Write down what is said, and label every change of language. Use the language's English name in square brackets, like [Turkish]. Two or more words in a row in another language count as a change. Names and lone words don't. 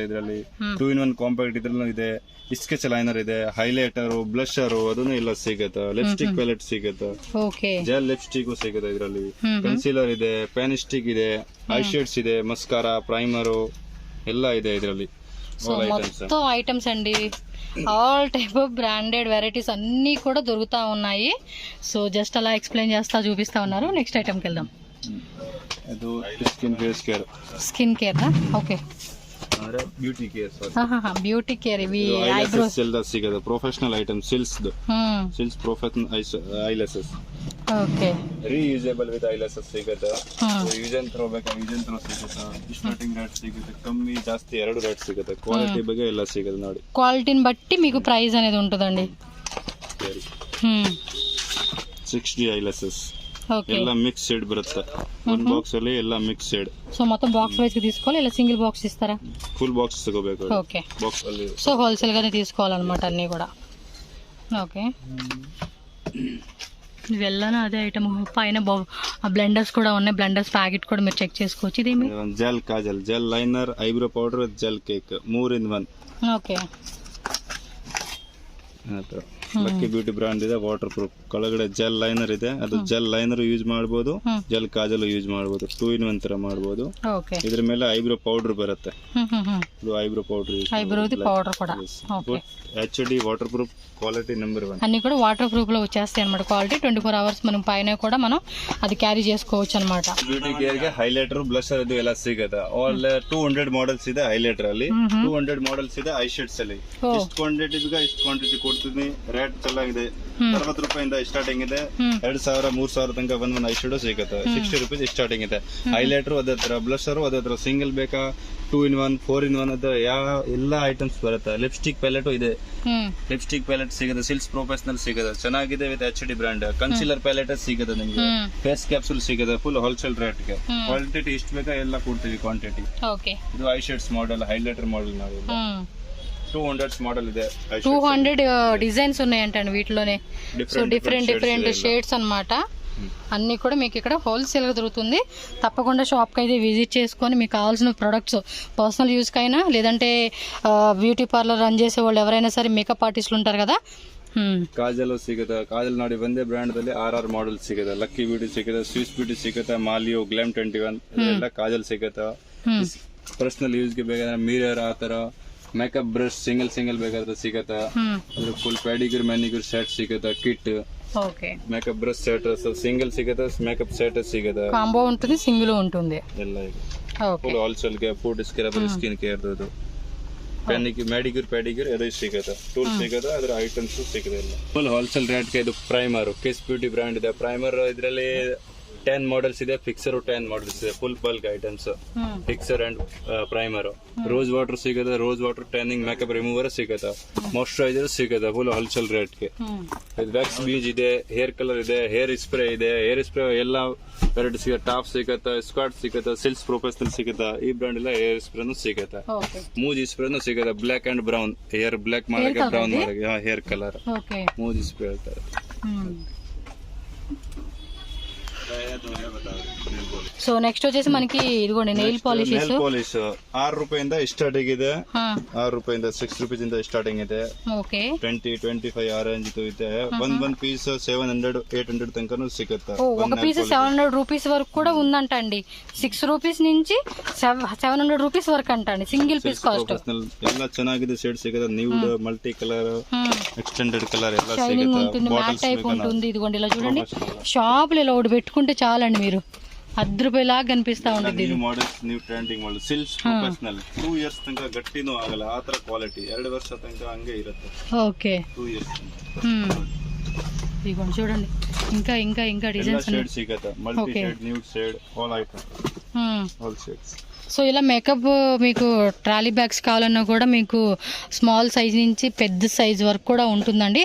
[Kannada] ಇದರಲ್ಲಿ 2 in 1 ಕಾಂಪ್ಯಾಕ್ಟ್ ಇದ್ರಲ್ಲೂ ಇದೆ [English] sketch liner [Kannada] ಇದೆ [English] highlighter blusher [Kannada] ಅದನ್ನು ಎಲ್ಲ ಸಿಗುತ್ತೆ. [English] lipstick palette [Kannada] ಸಿಗುತ್ತೆ [English] gel lipstick [Kannada] ಸಿಗುತ್ತೆ. ಇದರಲ್ಲಿ ಕನ್ಸೀಲರ್ ಇದೆ [English] pen stick [Kannada] ಇದೆ [English] eye shades [Kannada] ಇದೆ [English] mascara primer [Kannada] ಎಲ್ಲ ಇದೆ ಇದರಲ್ಲಿ. [Telugu] సో మొత్తం ఐటమ్స్ అండి [English] all type of branded varieties [Telugu] అన్నీ కూడా దొరుకుతూ ఉన్నాయి. [English] so just [Telugu] అలా ఎక్స్ప్లెయిన్ చేస్తా చూపిస్తా ఉన్నారు. నెక్స్ట్ ఐటమ్కి వెళ్దాం. [English] ಇದು skin face care, skin care. okay, ಅಂದ್ರೆ beauty care. beauty care. ಇವಿ ಐಬ್ರೋಸ್ [Kannada] ಎಲ್ಲ ಸಿಗುತ್ತೆ. [English] professional item silks professional eyelashes. [Kannada] ಓಕೆ, [English] reusable with eyelashes [Kannada] ಸಿಗುತ್ತೆ. [English] use and throw [Kannada] ಬೇಕಾ [English] use and throw [Kannada] ಸಿಗುತ್ತೆ. [English] starting rate [Kannada] ಸಿಗುತ್ತೆ, ಕಮ್ಮಿ ಜಾಸ್ತಿ 2 ರೇಟ್ ಸಿಗುತ್ತೆ. ಕ್ವಾಲಿಟಿ ಬಗ್ಗೆ ಎಲ್ಲ ಸಿಗುತ್ತೆ ನೋಡಿ. [Telugu] క్వాలిటీని బట్టి మీకు ప్రైస్ అనేది ఉంటుందండి. 60 ఐలెసెస్ ఓకే, [Kannada] ಎಲ್ಲ [English] mix shade [Kannada] ಬರುತ್ತೆ. ಒಂದು ಬಾಕ್ಸ್ ಅಲ್ಲಿ ಎಲ್ಲ [English] mix shade. [Telugu] సో మొత్తం [English] box wise [Telugu] గా తీసుకోవాలి, ఇలా [English] single box [Telugu] ఇస్తారా? [English] full box [Kannada] తಗೋಬೇಕು. [Telugu] ఓకే, [Kannada] బాక్స్ ಅಲ್ಲಿ [Telugu] సో హోల్సేల్ గానే తీసుకోవాలన్నమాట అన్నీ కూడా. ఓకే, ఇవెల్లాను అదే ఐటమ్. పైన బ్లెండర్స్ కూడా ఉన్నాయి, బ్లెండర్స్ ప్యాకెట్ కూడా మీరు చెక్ చేసుకోవచ్చు. ఇదేమి [English] gel kajal, gel liner, eyebrow powder, gel cake 3 in 1. [Telugu] ఓకే, [Kannada] ಲಕ್ಕಿ ಬ್ಯೂಟಿ ಬ್ರಾಂಡ್ ಇದೆ, [English] water proof. [Kannada] ಕೆಳಗಡೆ [English] gel liner [Kannada] ಇದೆ, ಅದು [English] gel liner use [Kannada] ಮಾಡಬಹುದು, [English] gel kajal use [Kannada] ಮಾಡಬಹುದು, 2 in 1 ತರ ಮಾಡಬಹುದು. ಓಕೆ, ಇದ್ರ ಮೇಲೆ [English] eyebrow powder [Kannada] ಬರುತ್ತೆ. ಇದು [English] eyebrow powder use, [Telugu] ఐబ్రోది పౌడర్ కూడా. ఓకే, [English] HD water proof, quality number 1. [Telugu] అన్ని కూడా [English] water proof [Telugu] లో వచ్చేస్తాయి అన్నమాట. క్వాలిటీ 24 hours మనం పైన కూడా మనం అది క్యారీ చేసుకోవచ్చు అన్నమాట. [English] beauty care [Kannada] ಗೆ [English] highlighter, blusher [Kannada] ಇದು ಎಲ್ಲ ಸಿಗುತ್ತೆ. [English] all 200 models [Kannada] ಇದೆ ಹೈಲೈಟರ್ ಅಲ್ಲಿ. 200 ಮಾಡೆಲ್ಸ್ ಇದೆ [English] eye shades [Kannada] ಅಲ್ಲಿ. ಇಷ್ಟು ಕ್ವಾಂಟಿಟಿ ಬೇಕಾ ಇಷ್ಟು ಕ್ವಾಂಟಿಟಿ ಕೊಡ್ತೀನಿ. ರೇಟ್ ಚೆನ್ನಾಗಿದೆ. 60 ರೂಪಾಯಿಂದ ಸ್ಟಾರ್ಟಿಂಗ್ ಇದೆ. 2000 3000 ತನಕ ಒಂದ್ [English] eye shade [Kannada] ಸಿಗುತ್ತೆ. 60 rupees ಸ್ಟಾರ್ಟಿಂಗ್ ಇದೆ. ಹೈಲೈಟರ್ ಅದೇ ತರ, ಬ್ಲಷರ್ ಅದೇ ತರ. ಸಿಂಗಲ್ ಬೇಕಾ 2 in 1, 4 in 1 ಅದ ಎಲ್ಲ ಐಟಮ್ಸ್ ಬರುತ್ತೆ. [English] lipstick palette [Kannada] ಇದೆ, [English] lipstick palette [Kannada] ಸಿಗುತ್ತೆ. [English] silks professional [Kannada] ಸಿಗುತ್ತೆ, ಚೆನ್ನಾಗಿದೆ. [English] with HD brand. concealer palette [Kannada] ಸಿಗುತ್ತೆ ನಿಮಗೆ. [English] face capsule [Kannada] ಸಿಗುತ್ತೆ [English] full wholesale rate [Kannada] ಗೆ. ಕ್ವಾಂಟಿಟಿ ಇಷ್ಟು ಬೇಕಾ ಎಲ್ಲ ಕೊಡ್ತೀವಿ ಕ್ವಾಂಟಿಟಿ. ಓಕೆ, ಇದು [English] eye shades model, highlighter model [Kannada] ನಾವು 200 ಮಾಡೆಲ್ ಇದೆ. [Telugu] 200 డిజైన్స్ ఉన్నాయంటండి వీటిలోనే. [English] so different shades [Telugu] అన్నమాట. అన్నీ కూడా మీకు ఇక్కడ హోల్సేల్గా దొరుకుతుంది. తప్పకుండా షాప్కి అయితే విజిట్ చేసుకొని మీకు కావాల్సిన ప్రొడక్ట్స్ [English] personal use-kaina, [Telugu] లేదంటే [English] beauty parlour run [Telugu] చేసే వాళ్ళు ఎవరైనా సరే, మేకప్ ఆర్టిస్టులు ఉంటారు కదా. [Kannada] ಕಾಜಲ್ ಸಿಗುತ್ತೆ. ಕಾಜಲ್ ನೋಡಿ ಒಂದೇ ಬ್ರಾಂಡ್ ದಲ್ಲಿ 6 ಮಾಡೆಲ್ ಸಿಗುತ್ತೆ. ಲಕ್ಕಿ ಬ್ಯೂಟಿ ಸಿಗುತ್ತೆ, ಸ್ವಿಸ್ ಬ್ಯೂಟಿ ಸಿಗುತ್ತೆ, ಮಾಲಿಯೋ, ಗ್ಲಾಮ್ 21 ಎಲ್ಲ ಕಾಜಲ್ ಸಿಗುತ್ತೆ. [English] personal use-ge [Kannada] ಬೇಕಾದ್ರೆ ಮಿರರ್ ಆ ತರ, [English] makeup brush single [Kannada] ಬೇಕಾದ್ರೆ ಸಿಗುತ್ತೆ. [English] full pedicure manicure set [Kannada] ಸಿಗುತ್ತೆ, ಕಿಟ್. [Telugu] ఓకే, [English] makeup brush set single [Kannada] ಸಿಗುತ್ತೆ, [English] makeup set [Kannada] ಸಿಗುತ್ತೆ. [Telugu] కాంబో ఉంటుంది, సింగిల్ ఉంటుంది [Kannada] ಎಲ್ಲ ಇದೆ. [Telugu] ఓకే, [English] full wholesale [Kannada] ಗೆ [English] foot scrubber, skin care, manicure [Kannada] ಅದು ಸಿಗುತ್ತೆ. ಟೂಲ್ ಸಿಗುತ್ತೆ, ಅದರ ಐಟಮ್ಸ್ ಸಿಗುತ್ತೆ ಎಲ್ಲ. [English] full wholesale rate [Kannada] ಗೆ ಇದು ಪ್ರೈಮರ್, [English] Kiss Beauty brand [Kannada] ಇದೆ. ಪ್ರೈಮರ್ ಇದರಲ್ಲಿ 10 ಮಾಡೆಲ್ಸ್ ಇದೆ. ಫಿಕ್ಸರ್ 10 ಮಾಡೆಲ್ಸ್ ಇದೆ. [English] full bulk items, fixer and primer. rose water [Kannada] ಸಿಗುತ್ತೆ, [English] rose water tanning makeup remover [Kannada] ಸಿಗುತ್ತೆ, ಮಾಯಿಶ್ಚರೈಸರ್ ಸಿಗುತ್ತೆ. [English] full wholesale rate [Kannada] ಗೆ. [English] wax beige [Kannada] ಇದೆ, [English] hair colour [Kannada] ಇದೆ, [English] hair spray [Kannada] ಇದೆ. [English] hair spray [Kannada] ಎಲ್ಲ ವೆರೈಟಿ ಸಿಗುತ್ತೆ. ಟಾಪ್ ಸಿಗುತ್ತೆ, ಸ್ಕ್ವಾಟ್ ಸಿಗುತ್ತೆ, [English] silks professional [Kannada] ಸಿಗುತ್ತೆ. ಈ ಬ್ರಾಂಡ್ ಎಲ್ಲ [English] hair spray-nu [Kannada] ಸಿಗುತ್ತೆ. ಮೂಜಿ ಸ್ಪ್ರೇನು ಸಿಗುತ್ತೆ. [English] black and brown, hair black [Kannada] ಮಾಡಕ್ಕೆ, ಬ್ರೌನ್ ಮಾಡಕ್ಕೆ, [English] hair colour mousse spray [Kannada] ಹೇಳ್ತಾರೆ. [Telugu] సో నెక్స్ట్ వచ్చేసి మనకి ఇదిగోండి [English] nail polish. [Kannada] 6 ರೂಪಾಯಿಂದ ಸ್ಟಾರ್ಟಿಂಗ್ ಇದೆ. 6 ರೂಪಾಯಿಂದ 6 rupees ಇಂದ ಸ್ಟಾರ್ಟಿಂಗ್ ಇದೆ. ಓಕೆ, 20, 25 ಆ ರೇಂಜ್ ಇದೆ. ಒಂದ್ పీస్ 700, 800 తనకను సిಗುತ್ತೆ. [Telugu] ఒక పీస్ 700 రూపీస్ వరకు కూడా ఉందంట అండి. 6 రూపీస్ నుంచి 700 రూపీస్ వరకు అంట అండి సింగిల్ పీస్ కాస్ట్. [Kannada] ಎಲ್ಲ ಚೆನ್ನಾಗಿದೆ. ಶೇಡ್ ಸಿಗುತ್ತೆ, [English] nude, multi colour, extended colour ಎಲ್ಲ [Telugu] షైనింగ్ [Kannada] ಸಿಗುತ್ತೆ. [Telugu] ఉంటుంది, [English] matte type [Telugu] ఉంటుంది. ఇదిగోండి ఇలా చూడండి. షాపులో ఇలా ఒకటి పెట్టుకుంటే చాలండి, మీరు 10 రూపాయలాగా కనిపిస్తా ఉంటుంది. [English] new models, new trending model. silks professional [Kannada] 2 years ತನಕ ಗಟ್ಟಿನೂ ಆಗಲ್ಲ, ಆ ತರ ಕ್ವಾಲಿಟಿ. 2 ವರ್ಷ ತನಕ ಹಂಗೆ ಇರುತ್ತೆ. [Telugu] ఓకే, [English] 2 years. [Telugu] ఇదిగోండి చూడండి. ఇంకా ఇంకా ఇంకా డిజైన్స్ [English] షేడ్ సిಗುತ್ತೆ. multi shade, new shade, all item, all shades. [Telugu] సో ఇలా మేకప్ మీకు [English] trolley bags [Telugu] కావాలన్నా కూడా మీకు [English] small size [Telugu] నుంచి పెద్ద సైజ్ వరకు కూడా ఉంటుందండి.